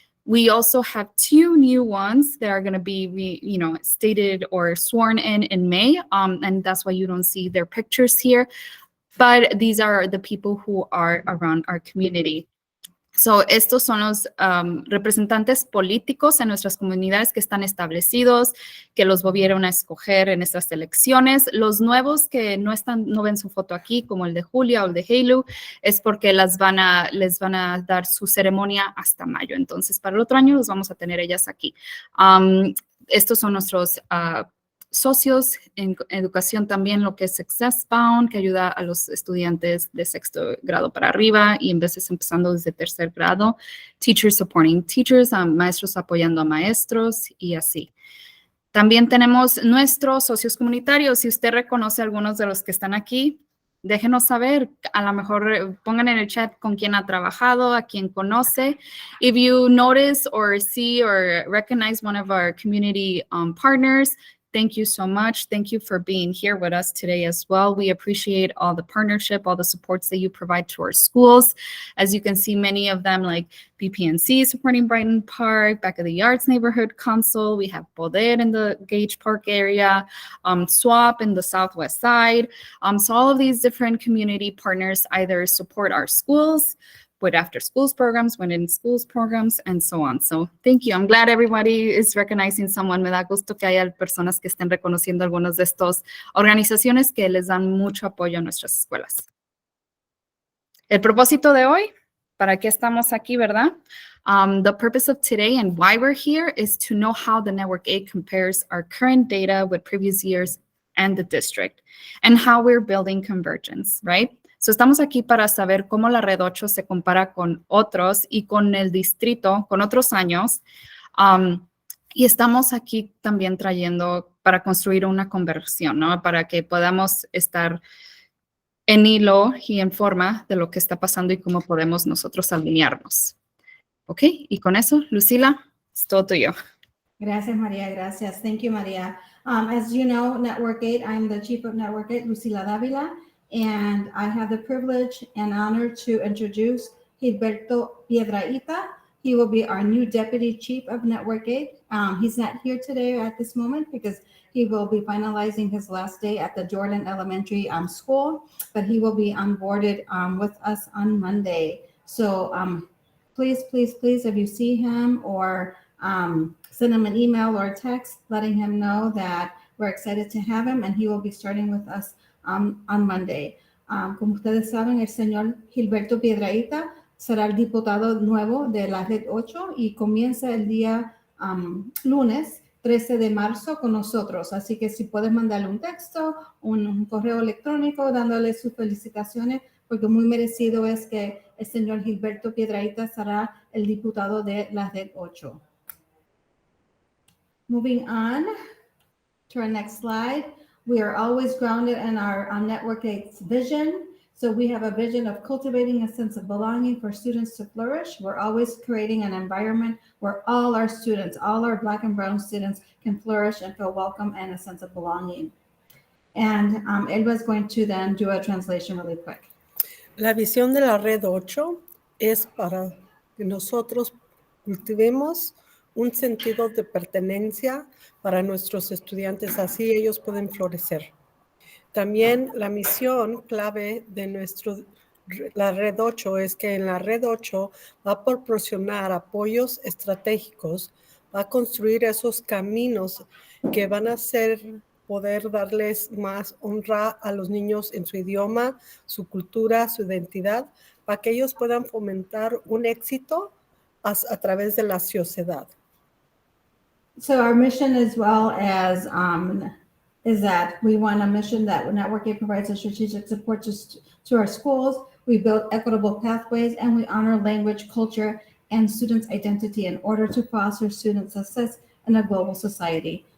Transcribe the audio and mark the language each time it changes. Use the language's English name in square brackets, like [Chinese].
[English] We also have 2 new ones that are going to be, stated or sworn in May, and that's why you don't see their pictures here. But these are the people who are around our community. [Spanish] So, estos son los representantes políticos en nuestras comunidades que están establecidos, que los volvieron a escoger en estas elecciones. Los nuevos que no ven su foto aquí, como el de Julia o el de Heilu, es porque les van a dar su ceremonia hasta mayo. Entonces, para el otro año los vamos a tener ellas aquí. Estos son nuestros socios en educación también, lo que es Success Bound, que ayuda a los estudiantes de 6º grado para arriba y en veces empezando desde 3er grado. [English] Teachers supporting teachers, [Spanish] maestros apoyando a maestros y así. También tenemos nuestros socios comunitarios. Si usted reconoce a algunos de los que están aquí, déjenos saber. A lo mejor pongan en el chat con quién ha trabajado, a quién conoce. [English] If you notice or see or recognize one of our community partners, thank you so much. Thank you for being here with us today as well. We appreciate all the partnership, all the supports that you provide to our schools. As you can see, many of them like BPNC supporting Brighton Park, Back of the Yards Neighborhood Council. We have Poder in the Gage Park area, SWAP in the Southwest side. So all of these different community partners either support our schools, with after schools programs, when in schools programs, and so on. So thank you. I'm glad everybody is recognizing someone. [Spanish] Me da gusto que haya personas que estén reconociendo algunas de estas organizaciones que les dan mucho apoyo a nuestras escuelas. El propósito de hoy, ¿para qué estamos aquí, verdad? [English] The purpose of today and why we're here is to know how the Network 8 compares our current data with previous years and the district, and how we're building convergence, right? [Spanish] So, estamos aquí para saber cómo la Red 8 se compara con otros y con el distrito, con otros años. Y estamos aquí también trayendo para construir una conversión, ¿no? Para que podamos estar en hilo y en forma de lo que está pasando y cómo podemos nosotros alinearnos. ¿Ok? Y con eso, Lucila, es todo tuyo. Gracias, María. Gracias. [English] Thank you, María. As you know, Network 8, I'm the chief of Network 8, Lucila Davila. And I have the privilege and honor to introduce Gilberto Piedrahita. He will be our new deputy chief of Network 8. He's not here today at this moment because he will be finalizing his last day at the Jordan Elementary School, but he will be onboarded with us on Monday. So please, if you see him or send him an email or a text letting him know that we're excited to have him and he will be starting with us on Monday. [Spanish] Como ustedes saben, el señor Gilberto Piedrahita será el diputado nuevo de la Red 8 y comienza el día lunes 13 de marzo con nosotros. Así que si puedes mandarle un texto, un correo electrónico dándole sus felicitaciones, porque muy merecido es que el señor Gilberto Piedrahita será el diputado de la Red 8. [English] Moving on to our next slide. We are always grounded in our Network 8's vision. So we have a vision of cultivating a sense of belonging for students to flourish. We're always creating an environment where all our students, all our Black and Brown students can flourish and feel welcome and a sense of belonging. And Edward's going to then do a translation really quick. [Spanish] La visión de la Red 8 es para que nosotros cultivemos un sentido de pertenencia para nuestros estudiantes, así ellos pueden florecer. También la misión clave de la Red 8 es que en la Red 8 va a proporcionar apoyos estratégicos, va a construir esos caminos que van a poder darles más honra a los niños en su idioma, su cultura, su identidad, para que ellos puedan fomentar un éxito a través de la sociedad. [English] So our mission as well as is that we want a mission that Network 8 provides a strategic support to our schools. We build equitable pathways and we honor language, culture, and students' identity in order to foster student success in a global society.